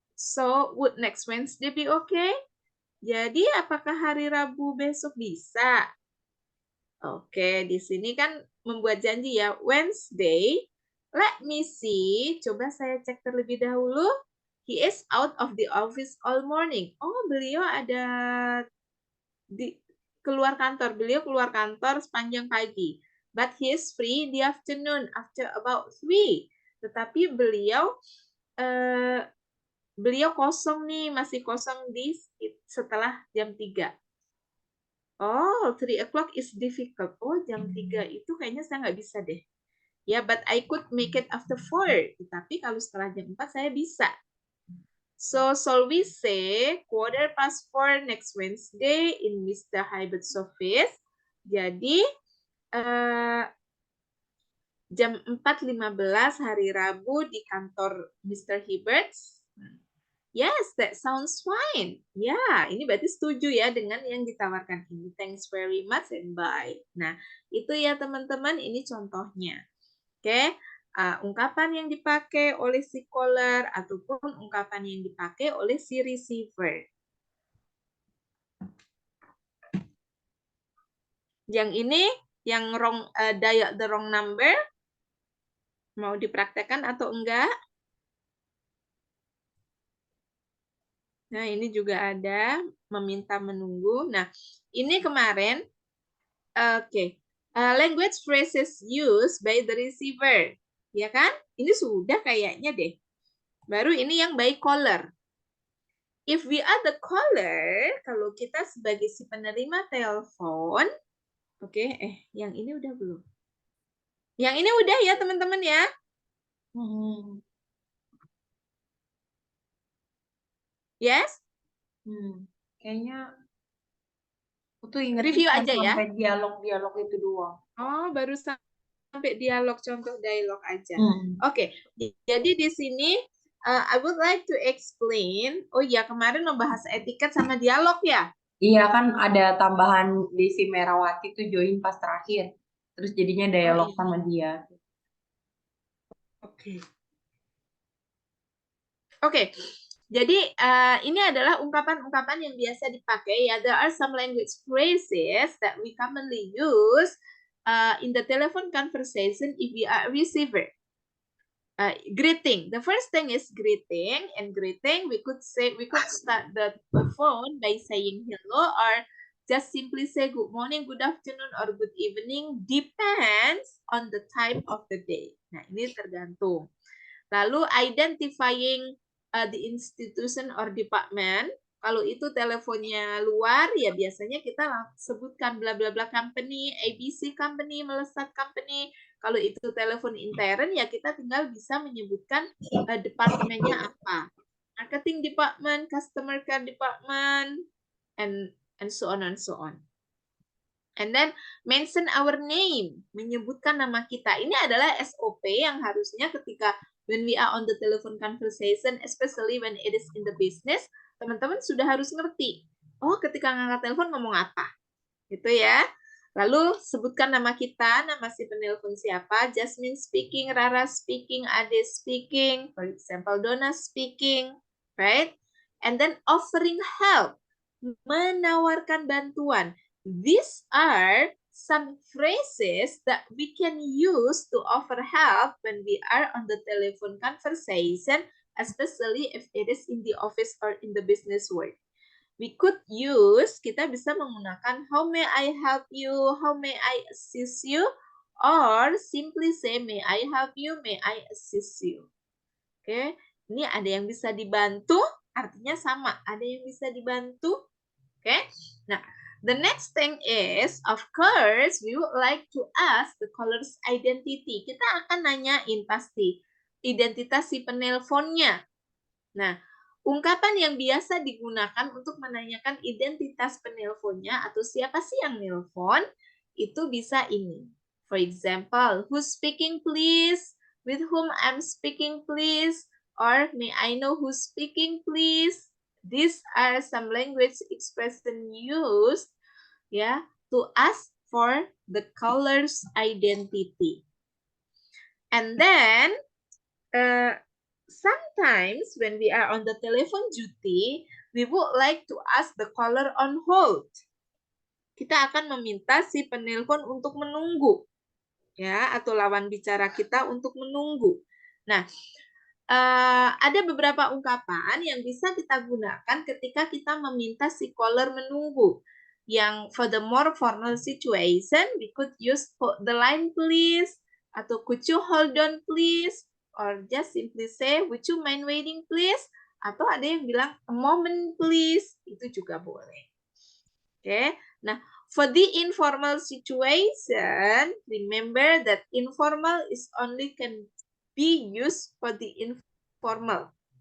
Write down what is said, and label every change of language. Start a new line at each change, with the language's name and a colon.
English: So, would next Wednesday be okay?
Indonesian: Jadi, apakah hari Rabu besok bisa? Oke, di sini kan membuat janji ya.
English: Wednesday, let me see.
Indonesian: Coba saya cek terlebih dahulu.
English: He is out of the office all morning.
Indonesian: Oh, beliau ada keluar kantor. Beliau keluar kantor sepanjang pagi.
English: But he is free in the afternoon after about 3.
Indonesian: Tetapi beliau kosong nih, masih kosong setelah jam 3.
English: Oh, 3 o'clock is difficult.
Indonesian: Oh, jam 3 itu kayaknya saya nggak bisa deh.
English: Ya, but I could make it after 4.
Indonesian: Tapi kalau setelah jam 4 saya bisa.
English: So, shall we say 4:15 next Wednesday in Mr. Hybert's office?
Indonesian: Jadi, jam 4:15 hari Rabu di kantor Mr. Hybert's.
English: Yes, that sounds fine.
Indonesian: Ya, ini berarti setuju ya dengan yang ditawarkan ini.
English: Thanks very much and bye.
Indonesian: Nah, itu ya teman-teman, ini contohnya. Oke, ungkapan yang dipakai oleh si caller ataupun ungkapan yang dipakai oleh si receiver. Yang ini, yang
English: dial the wrong number,
Indonesian: mau dipraktekkan atau enggak? Nah, ini juga ada meminta menunggu. Nah, ini kemarin, oke.
English: Language phrases used by the receiver.
Indonesian: Ya kan? Ini sudah kayaknya deh. Baru ini yang by caller.
English: If we are the caller,
Indonesian: kalau kita sebagai si penerima telepon, oke, yang ini udah belum? Yang ini udah ya, teman-teman ya?
English: Yes?
Indonesian: Kayaknya aku tuh inget Review aja ya. sampai dialog-dialog itu doang. Oh, baru sampai dialog, contoh dialog aja. Hmm. Oke, jadi di sini
English: I would like to explain.
Indonesian: Oh ya, kemarin membahas etiket sama dialog ya. Iya kan ada tambahan Desi Merawati tuh join pas terakhir. Terus jadinya dialog iya. sama dia. Oke. Oke. Jadi ini adalah ungkapan-ungkapan yang biasa dipakai ya.
English: There are some language phrases that we commonly use in the telephone conversation if we are a receiver. Greeting. The first thing is greeting, and greeting we could start the phone by saying hello or just simply say good morning, good afternoon, or good evening. Depends on the time of the day.
Indonesian: Nah, ini tergantung.
English: Lalu identifying the institution or department.
Indonesian: Kalau itu teleponnya luar, ya biasanya kita sebutkan bla bla bla company, ABC company, Melesat company. Kalau itu telepon intern, ya kita tinggal bisa menyebutkan departemennya apa.
English: Marketing department, customer care department, and so on and so on. And then mention our name,
Indonesian: menyebutkan nama kita. Ini adalah SOP yang harusnya ketika
English: when we are on the telephone conversation, especially when it is in the business,
Indonesian: teman-teman sudah harus ngerti. Oh, ketika ngangkat telepon ngomong apa. Gitu ya. Lalu sebutkan nama kita, nama si penelpon siapa, Jasmine speaking, Rara speaking, Ade speaking, for example, Donna speaking, right?
English: And then offering help,
Indonesian: menawarkan bantuan.
English: These are some phrases that we can use to offer help when we are on the telephone conversation, especially if it is in the office or in the business world. We could use,
Indonesian: kita bisa menggunakan
English: how may I help you, how may I assist you, or simply say may I help you, may I assist you.
Indonesian: Oke, ini ada yang bisa dibantu, artinya sama, ada yang bisa dibantu.
English: Oke, nah the next thing is, of course, we would like to ask the caller's identity.
Indonesian: Kita akan nanyain pasti identitas si penelponnya. Nah, ungkapan yang biasa digunakan untuk menanyakan identitas penelponnya atau siapa sih yang nelpon, itu bisa ini.
English: For example, who's speaking please? With whom I'm speaking please? Or may I know who's speaking please? These are some language expression used ya to ask for the caller's identity. And then sometimes when we are on the telephone duty, we would like to ask the caller on hold.
Indonesian: Kita akan meminta si penelpon untuk menunggu, ya, atau lawan bicara kita untuk menunggu. Nah, ada beberapa ungkapan yang bisa kita gunakan ketika kita meminta si caller menunggu.
English: Yang for the more formal situation, we could use the line please, atau could you hold on please, or just simply say, would you mind waiting please?
Indonesian: Atau ada yang bilang,
English: a moment please.
Indonesian: Itu juga boleh.
English: Oke, nah for the informal situation, remember that informal is only can be used for the informal.